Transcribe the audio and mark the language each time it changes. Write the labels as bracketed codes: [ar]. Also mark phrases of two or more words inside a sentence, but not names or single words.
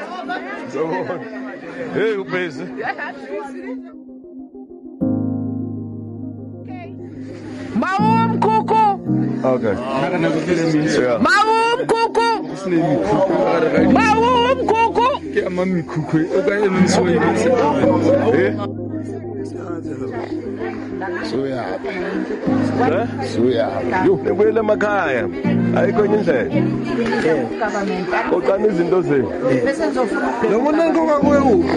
[en] So, hey, who pays it? [zu] Maum Kuku! Okay. Maum Kuku! Maum Kuku! Nebuyele emakhaya ayikho enye indlela oqana izinto zenu Noma ngikhoka kuwe kuphi?